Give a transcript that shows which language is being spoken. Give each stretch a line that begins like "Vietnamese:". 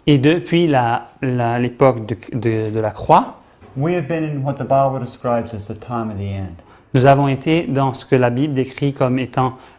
French: Et depuis l'époque de la croix,
English: we have been in what the Bible describes as the time of the end.
French: nous avons été dans ce que la Bible décrit comme étant